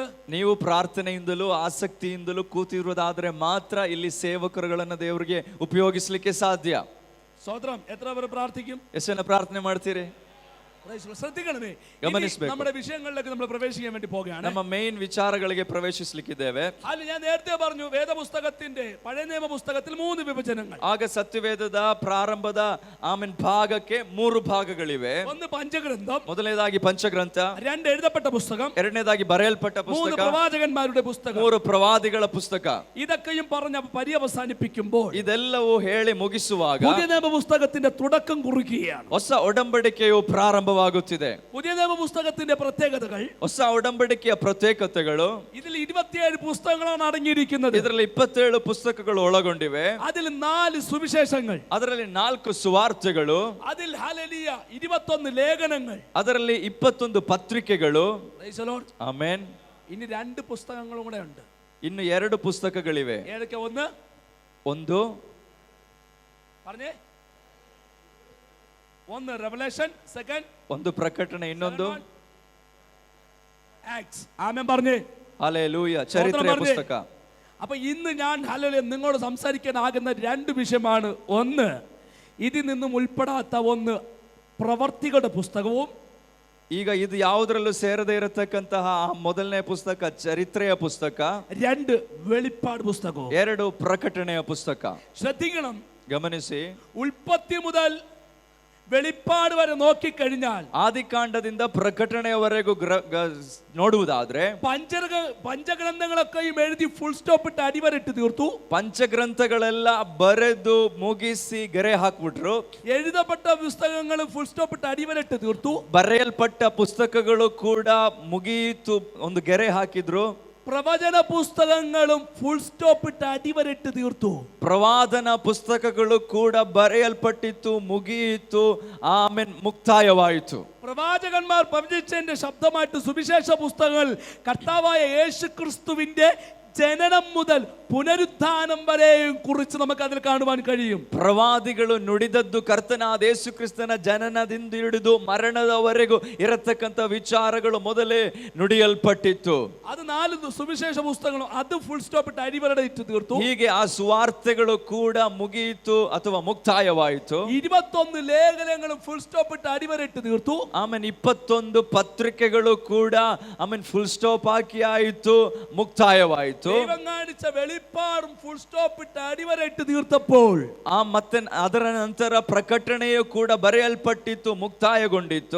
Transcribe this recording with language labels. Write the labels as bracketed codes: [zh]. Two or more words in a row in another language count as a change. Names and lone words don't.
[kn] ನೀವು ಪ್ರಾರ್ಥನೆಯಿಂದಲೂ ಆಸಕ್ತಿಯಿಂದಲೂ ಕೂತಿರುವುದಾದ್ರೆ ಮಾತ್ರ ಇಲ್ಲಿ ಸೇವಕರುಗಳನ್ನು ದೇವರಿಗೆ ಉಪಯೋಗಿಸಲಿಕ್ಕೆ ಸಾಧ್ಯ. [ml] സ്തോത്രം. എത്ര പേർ പ്രാർത്ഥിക്കും? [kn] ಎಷ್ಟು ಜನ ಪ್ರಾರ್ಥನೆ ಮಾಡ್ತೀರಿ? [ml] ശ്രദ്ധിക്കണമേ. [kn] ಗಮನಿಸಬೇಕು. [ml] നമ്മുടെ വിഷയങ്ങളിലേക്ക് നമ്മൾ പ്രവേശിക്കാൻ വേണ്ടി പോകുകയാണ്. [kn] ನಮ್ಮ ಮೇನ್ ವಿಚಾರಗಳಿಗೆ ಪ್ರವೇಶಿಸಲಿಕ್ಕಿದ್ದೇವೆ. [ml] ಅಲ್ಲಿ ഞാൻ നേരത്തെ പറഞ്ഞു, വേദപുസ്തകത്തിന്റെ പഴയ നിയമ പുസ്തകത്തിൽ 3 വിഭജനങ്ങൾ. [kn] ಆಗ ಸತ್ಯವೇದದ ಪ್ರಾರಂಭದ ಭಾಗಕ್ಕೆ 3 ಭಾಗಗಳಿವೆ. [ml] ഒന്ന് പഞ്ചഗ്രന്ഥം, [kn] ಮೊದಲನೇದಾಗಿ ಪಂಚಗ್ರಂಥ. [ml] 2 ಎഴുതപ്പെട്ട പുസ്തകം, [kn] ಎರಡನೇದಾಗಿ ಬರೆಯಲ್ಪಟ್ಟ 3 ಪುಸ್ತಕ, [ml] പ്രവാചകന്മാരുടെ പുസ്തകം. [kn] 3 ಪ್ರವಾದಿಗಳ ಪುಸ್ತಕ. [ml] ഇതൊക്കെയും പറഞ്ഞ് പര്യവസാനിപ്പിക്കുമ്പോൾ [kn] ಇದೆಲ್ಲವೂ ಹೇಳಿ ಮುಗಿಸುವಾಗ [ml] പുതിയ നിയമ പുസ്തകത്തിന്റെ തുടക്കം കുറിക്കുകയാണ്. [kn] ಹೊಸ ಒಡಂಬಡಿಕೆಯು ಪ್ರಾರಂಭವಾಗುತ್ತಿದೆ. [ml] പുതിയ നിയമ പുസ്തകത്തിന്റെ പ്രത്യേകതകൾ, [kn] ಹೊಸ ಒಡಂಬಡಿಕೆಯ ಪ್ರತ್ಯೇಕತೆಗಳು. [ml] ഇതിൽ 27 പുസ്തകങ്ങളാണ് അടങ്ങിയിരിക്കുന്നത്. [kn] ಇದರಲ್ಲಿ 27 ಪುಸ್ತಕಗಳು ಒಳಗೊಂಡಿವೆ. [ml] അതിൽ 4 സുവിശേഷങ്ങൾ, [kn] ಅದರಲ್ಲಿ 4 ಸುವಾರ್ತೆಗಳು, [ml] അതിൽ ഹല്ലേലൂയ 21 ലേഖനങ്ങൾ, [kn] ಅದರಲ್ಲಿ 21 ಪತ್ರಿಕೆಗಳು. [en] Praise the Lord. [kn] ಆಮೆನ್. [ml] ഇനി 2 പുസ്തകങ്ങളും കൂടെ ഉണ്ട്. [kn] ಇನ್ನು 2 ಪುಸ್ತಕಗಳಿವೆ. [ml] ഏതൊക്കെ? [kn] ಒಂದು [ml] പറഞ്ഞേ. ഒന്ന് [en] revelation, second [kn] ಒಂದು ಪ್ರಕಟಣೆ, ಇನ್ನೊಂದು [ml] ആക്ട്സ്. ആമേൻ പറഞ്ഞേ. [kn] ಹಲ್ಲೆಲೂಯ, ಚರಿತ್ರೆಯ ಪುಸ್ತಕ. [ml] അപ്പൊ ഇന്ന് ഞാൻ ഹല്ലേലൂയ നിങ്ങളോട് സംസാരിക്കാനാകുന്ന 2 വിഷയമാണ്. ഒന്ന്, ഇതിൽ നിന്നും ഉൾപ്പെടാത്ത ഒന്ന് പ്രവർത്തികളുടെ പുസ്തകവും, [kn] ಈಗ ಇದು ಯಾವುದರಲ್ಲೂ ಸೇರದೇ ಇರತಕ್ಕಂತಹ ಮೊದಲನೇ ಪುಸ್ತಕ ಚರಿತ್ರೆಯ ಪುಸ್ತಕ. [ml] 2 വെളിപ്പാട് പുസ്തകവും. [kn] 2 ಪ್ರಕಟಣೆಯ ಪುಸ್ತಕ. [ml] ശ്രദ്ധിക്കണം. [kn] ಗಮನಿಸಿ. [ml] ഉൽപ്പത്തി മുതൽ വെളിപ്പാട് വരെ നോക്കിക്കഴിഞ്ഞാൽ, [kn] ಆದಿಕಾಂಡದಿಂದ ಪ್ರಕಟಣೆಯವರೆಗೂ ನೋಡುವುದಾದ್ರೆ, [ml] പഞ്ചഗ്രന്ഥങ്ങളൊക്കെയും എഴുതി [en] full stop [ml] ഇട്ട് അടിവരട്ട് തീർത്തു. [kn] ಪಂಚಗ್ರಂಥಗಳೆಲ್ಲ ಬರೆದು ಮುಗಿಸಿ ಗೆರೆ ಹಾಕ್ಬಿಟ್ರು. [ml] എഴുതപ്പെട്ട പുസ്തകങ്ങൾ [en] full stop [ml] ഇട്ട് അടിവരട്ട് തീർത്തു. [kn] ಬರೆಯಲ್ಪಟ್ಟ ಪುಸ್ತಕಗಳು ಕೂಡ ಮುಗಿಯಿತು, ಒಂದು ಗೆರೆ ಹಾಕಿದ್ರು. [ml] പ്രവചന പുസ്തകങ്ങളും [en] full stop [ml] ഇട്ട് അടിവരട്ട് തീർത്തു. [kn] ಪ್ರವಾದನ ಪುಸ್ತಕಗಳು ಕೂಡ ಬರೆಯಲ್ಪಟ್ಟಿತ್ತು, ಮುಗಿಯಿತು, ಆಮೇಲೆ ಮುಕ್ತಾಯವಾಯಿತು. [ml] പ്രവാചകന്മാർ പ്രവചിച്ചതിന്റെ ശബ്ദമായിട്ട് സുവിശേഷ പുസ്തകങ്ങൾ കർത്താവായ യേശുക്രിസ്തുവിന്റെ ജനനം മുതൽ പുനരുത്ഥാനം വരെയും കുറിച്ച് നമുക്ക് അതിൽ കാണുവാൻ കഴിയും. [kn] ಪ್ರವಾದಿಗಳು ನುಡಿದದ್ದು ಕರ್ತನಾದ ಯೇಸು ಕ್ರಿಸ್ತನ ಜನನದಿಂದ ಹಿಡಿದು ಮರಣದವರೆಗೂ ಇರತಕ್ಕಂತ ವಿಚಾರಗಳು ಮೊದಲೇ ನುಡಿಯಲ್ಪಟ್ಟಿತ್ತು. [ml] അത് 4 സുവിശേഷ പുസ്തകങ്ങളും അത് [en] full stop [ml] ഇട്ട് അടിവരയിട്ട് തീർത്തു. [kn] ಹೀಗೆ ಆ ಸುವಾರ್ತೆಗಳು ಕೂಡ ಮುಗಿಯಿತು ಅಥವಾ ಮುಕ್ತಾಯವಾಯಿತು. [ml] 21 ലേഖനങ്ങളും [en] full stop [ml] ഇട്ട് അടിവരയിട്ട് തീർത്തു. [kn] ಆಮೇಲೆ 21 ಪತ್ರಿಕೆಗಳು ಕೂಡ ಆಮೇಲೆ [en] full stop [kn] ಹಾಕಿ ಆಯಿತು, ಮುಕ್ತಾಯವಾಯಿತು. [ml] ദൈവം കാണിച്ച വെളിപ്പാടും [en] full stop [ml] ഇട്ട് അടിവരയിട്ട് തീർത്തപ്പോൾ, [kn] ಮತ್ತೆ ಅದರ ನಂತರ ಪ್ರಕಟಣೆಯು ಕೂಡ ಬರೆಯಲ್ಪಟ್ಟಿತ್ತು, ಮುಕ್ತಾಯಗೊಂಡಿತ್ತು.